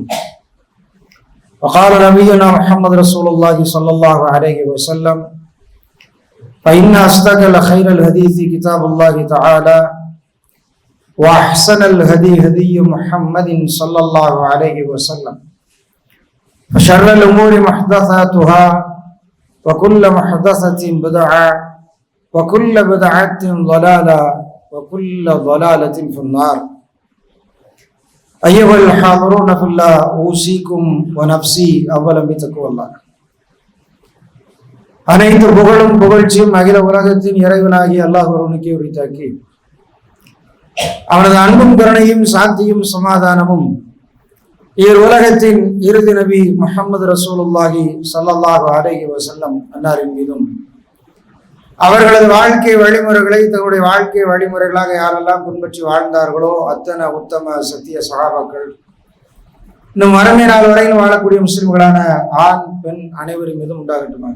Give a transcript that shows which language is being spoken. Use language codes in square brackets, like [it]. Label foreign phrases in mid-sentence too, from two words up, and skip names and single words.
[ar] وقال نبينا محمد رسول الله صلى الله عليه وسلم: فإن أصدق خير الحديث كتاب الله تعالى وأحسن الهدي هدي محمد صلى الله عليه وسلم وشر الأمور محدثاتها وكل محدثة بدعة وكل بدعة ضلالة وكل ضلالة في النار. أيها الحاضرون في الله، أوصيكم ونفسي أولا بتقوى الله. [ta] அனைத்து புகழும் புகழ்ச்சியும் அகில உலகத்தின் இறைவனாகிய அல்லாஹ் ஒருவனுக்கே உரித்தாக்கி, அவனது அன்பும் கருணையும் சாந்தியும் சமாதானமும் உலகத்தின் இறுதி நபி முஹம்மது [ar] رسول الله صلى الله عليه وسلم [ta] அன்னாரின் மீதும், அவர்களது வாழ்க்கை வழிமுறைகளை தங்களுடைய வாழ்க்கை வழிமுறைகளாக யாரெல்லாம் பின்பற்றி வாழ்ந்தார்களோ அத்தனை உத்தம சத்திய சஹாபாக்கள், இன்னும் மறுமை நாள் வரையில் வாழக்கூடிய முஸ்லிம்களான ஆண் பெண் அனைவரும் மீதும் உண்டாகட்டுமாக.